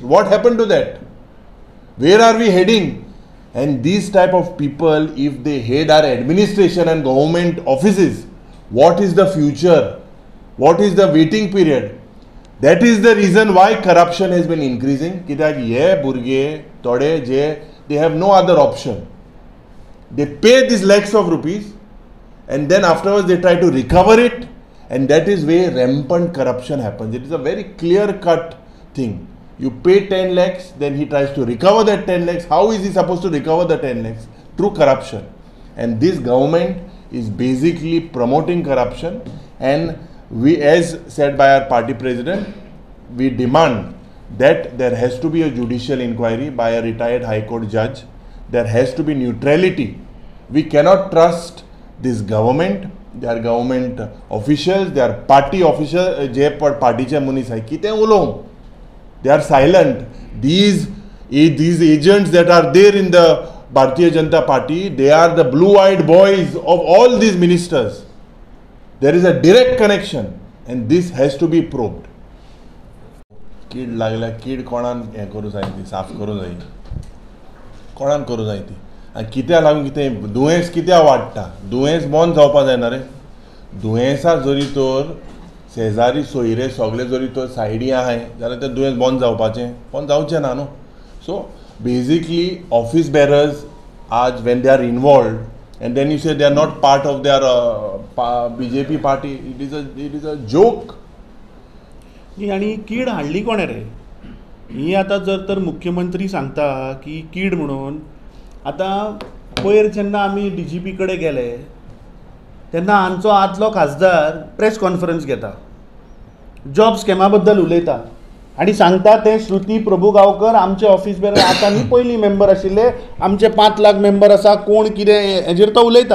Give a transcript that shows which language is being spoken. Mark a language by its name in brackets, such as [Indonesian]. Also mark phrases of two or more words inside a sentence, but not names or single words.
[English] What happened to that? Where are we heading? And these type of people, if they head our administration and government offices, what is the future? What is the waiting period? That is the reason why corruption has been increasing. [Konkani] कित्याक हे भुरगे थोडे जे [English] they have no other option. They pay these lakhs of rupees and then afterwards they try to recover it, and that is where rampant corruption happens. It is a very clear-cut thing. You pay 10 lakhs, then he tries to recover that 10 lakhs. How is he supposed to recover the 10 lakhs? Through corruption. And this government is basically promoting corruption, and we, as said by our party president, we demand that there has to be a judicial inquiry by a retired High Court judge. There has to be neutrality. We cannot trust this government. They are government officials, they are party officials, [Konkani] partyचे मनीस आहे कितें उलोवंक. [English] They are silent. These agents that are there in the Bharatiya Janata Party, they are the blue-eyed boys of all these ministers. There is a direct connection, and this has to be probed. [Konkani] कीड लागल्या, कीड कोणान हें करूं जाय ती, साफ करूं जाय, कोणान करूं जाय ती, आनी कित्याक लागून कितें दुयेंस कित्याक वाडटा? दुयेंस बंद जावपा जायना रे. दुयेंसा जरी तर शेजारी सोयरे सगळे जरी तर सायडी आहाय जाल्यार तें दुयेंस बंद जावचें ना न्हू. [English] So basically office bearers आज when they are involved and then you say they are not part of their BJP party, it is a joke. [Konkani] आणि कीड हाडली कोणे रे? ही आतां जर तर मुख्यमंत्री सांगता की कीड म्हणून, आतां पयर जेन्ना आमी DGP कडेन गेले तेन्ना आमचो आदलो खासदार [English] press conference [Konkani] घेता, जॉब स्कॅमा बद्दल उलयता आनी सांगता ते श्रुती प्रभुगांवकर आमचे [English] office bearer [Konkani] आतां न्ही पयलीं मेंबर आशिल्ले, आमचे 5 लाख मेंबर आसा, कोण कितें हेजेर तो उलयता.